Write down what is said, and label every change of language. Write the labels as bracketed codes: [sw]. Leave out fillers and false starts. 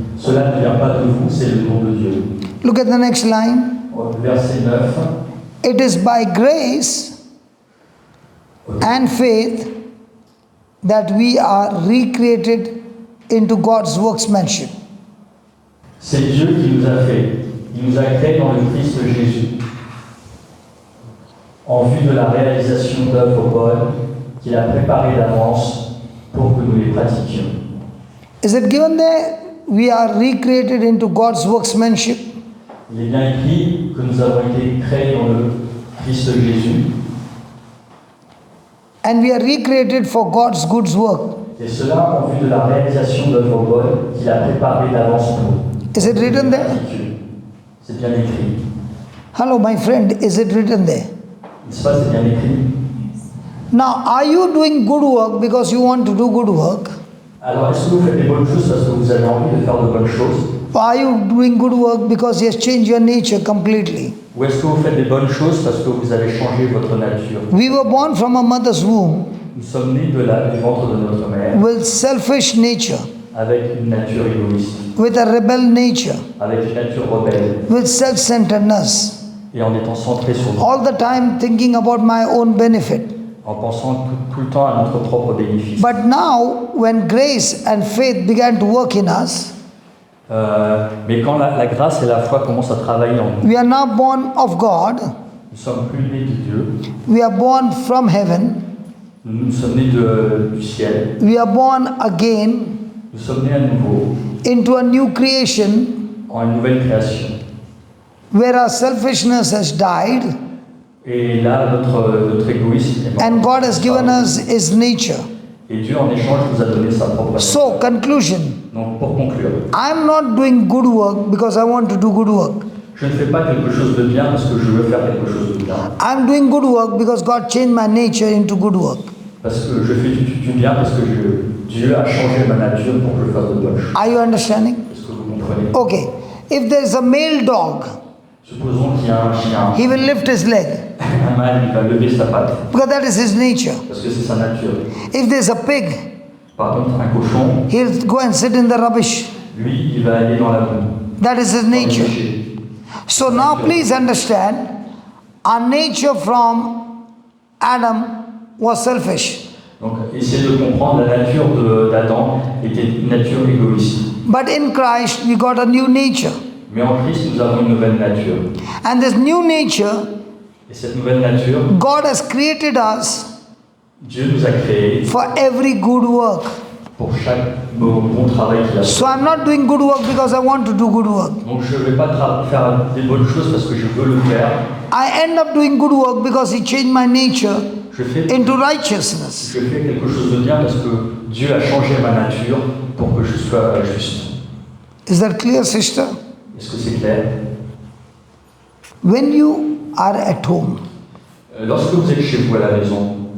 [fr] Cela ne vient pas de vous, c'est le don de Dieu. [en] Look at the next line. [fr] Verset 9. [en] It is by grace and faith that we are recreated into God's workmanship. [fr] C'est Dieu qui nous a fait. Il nous a créés dans le Christ Jésus, en vue de la réalisation d'œuvres bonnes qu'il a préparées d'avance pour que nous les pratiquions. [en] Is it given there? We are recreated into God's workmanship. [fr] Il est bien écrit que nous avons été créés dans le Christ Jésus. [en] And we are recreated for God's good work. [fr] Et cela en vue de la réalisation d'œuvres bonnes qu'il a préparées d'avance pour nous. [en] Is it written there? [fr] C'est bien écrit. [en] Hello, my friend, is it written there? [fr] N'est-ce pas, c'est bien écrit. [en] Now, are you doing good work because you want to do good work? [fr] Alors, est-ce que vous faites des bonnes choses parce que vous avez envie de faire de bonnes choses? [en] Or are you doing good work because He has changed your nature completely? [fr] Ou est-ce que vous faites des bonnes choses parce que vous avez changé votre nature? [en] We were born from a mother's womb [fr] Nous sommes nés du ventre de notre mère [en] with selfish nature, [fr] avec une nature égoïste, [en] with a rebel nature, [fr] avec une nature rebelle [en] with self-centeredness, [fr] et en étant centré sur nous, [en] all the time thinking about my own benefit. [fr] en pensant tout le temps à notre propre bénéfice. [en] But now, when grace and faith began to work in us, [fr] Mais quand la grâce et la foi commencent à travailler en nous, [en] we are now born of God, [fr] nous sommes plus nés de Dieu, [en] we are born from heaven, [fr] nous sommes nés du ciel, [en] we are born again [fr] nous sommes nés à nouveau [en] into a new creation [fr] en une nouvelle création. [en] where our selfishness has died [fr] Et là, notre égoïsme est mort. [en] and God has given us His nature. [fr] Et Dieu, en échange, nous a donné sa propre nature. [en] So, conclusion, [fr] Donc, pour conclure, [en] I'm not doing good work because I want to do good work. [fr] je ne fais pas quelque chose de bien parce que je veux faire quelque chose de bien. [en] I'm doing good work because God changed my nature into good work. [fr] Parce que je fais du bien parce que Dieu a changé ma nature pour que je fasse de bonnes choses. [en] Are you understanding? [fr] Est-ce que vous comprenez? [en] Okay. If there is a male dog, [fr] Supposons qu'il y a un chien, [en] he will lift his leg [fr] un mâle, il va lever sa patte [en] because that is his nature. [fr] parce que c'est sa nature. [en] If there is a pig, [fr] Par contre, un cochon, [en] he'll go and sit in the rubbish. [fr] lui, il va aller dans la boue. [en] That is his [fr] dans les [en] nature. [fr] déchets. [en] So now please understand, our nature from Adam was selfish. [fr] Donc, essayez de comprendre, la nature d'Adam était une nature égoïste. [en] But in Christ, we got a new nature. [fr] Mais en Christ, nous avons une nouvelle nature. [en] And this new nature, [fr] Et cette nouvelle nature, [en] God has created us [fr] Dieu nous a créés [en] for every good work. [fr] pour chaque bon travail qu'il a fait. [en] So I'm not doing good work because I want to do good work. [fr] Donc je ne vais pas faire des bonnes choses parce que je veux le faire. [en] I end up doing good work because He changed my nature [fr] Je fais [en] into righteousness. [fr] quelque chose de bien parce que Dieu a changé ma nature pour que je sois juste. [en] Is that clear, sister? [fr] Est-ce que c'est clair? [en] When you are at home [fr] Lorsque vous êtes chez vous à la maison